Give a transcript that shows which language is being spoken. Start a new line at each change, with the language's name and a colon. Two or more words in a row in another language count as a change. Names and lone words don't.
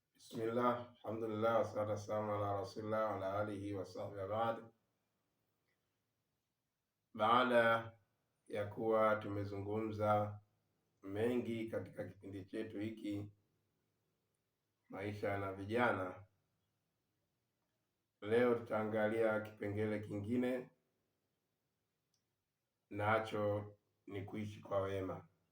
Arabic: بسم الله الحمد لله والصلاة والسلام على رسول الله وعلى آله وصحبه بعد.
Swahili: Baada ya kuwa tumezungumza mengi katika kipindi chetu hiki maisha na vijana, leo tutaangalia kipengele kingine, nacho ni kuishi kwa wema.